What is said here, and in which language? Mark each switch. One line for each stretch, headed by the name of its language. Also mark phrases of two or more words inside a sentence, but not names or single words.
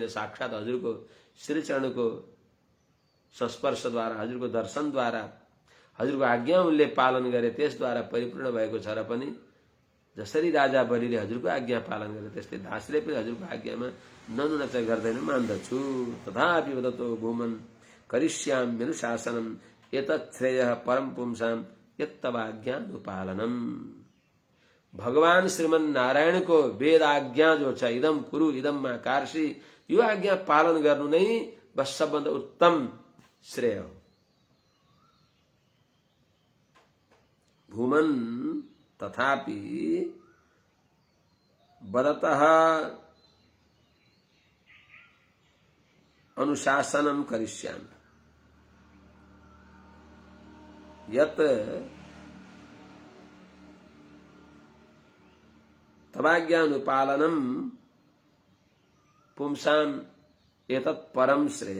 Nepali: साक्षात हजुरको श्रीचरणको संस्पर्शद्वारा, हजुरको दर्शनद्वारा, हजुरको आज्ञा उनले पालन गरे, त्यसद्वारा परिपूर्ण भएको छ। र पनि जसरी राजा बलिले हजुरको आज्ञा पालन गरे, त्यस्तै दासले पनि हजुरको आज्ञामा ननुनच गर्दैन मान्दछु।
Sanskrit: तथापि वदतो भूमन् करिष्याम्यनुशासनम् एतत् श्रेयः परम पुंसां यत्तवाज्ञानुपालनम्।
Nepali: भगवान श्रीमन नारायण को वेद आज्ञा जो छ,
Sanskrit: इदम कुरु इदम मा कार्षि,
Nepali: यो आज्ञा पालन गर्नु नै बस सबभन्दा उत्तम श्रेय हो।
Sanskrit: भूमन् तथापि वदतः अनुशासनम करिष्यामि यत् तवाज्ञानुपालनम पुंसां एतत् परम श्रेय।